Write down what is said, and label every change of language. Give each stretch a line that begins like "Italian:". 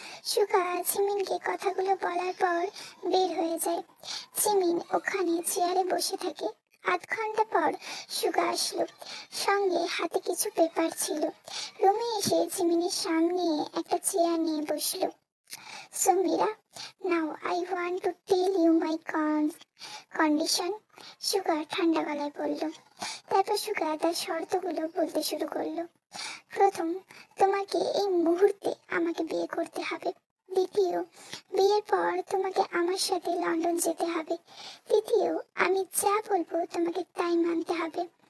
Bangla: সুগা জিমিনকে কথাগুলো বলার পর বের হয়ে যায়। জিমিন ওখানে চেয়ারে বসে থাকে। আধ ঘন্টা পর সুগা আসলো, সঙ্গে হাতে কিছু পেপার ছিল। রুমে এসে জিমিনের সামনে একটা চেয়ার নিয়ে বসলো।
English: So Mira, now I want to tell you my condition.
Bangla: সুগা ঠান্ডা গলায় বলল। তারপর সুগা তার শর্তগুলো বলতে শুরু করলো। প্রথম, তোমাকে এই মুহূর্তে আমাকে বিয়ে করতে হবে। দ্বিতীয়, বিয়ের পর তোমাকে আমার সাথে লন্ডন যেতে হবে। তৃতীয়, আমি যা বলবো তোমাকে তাই মানতে হবে।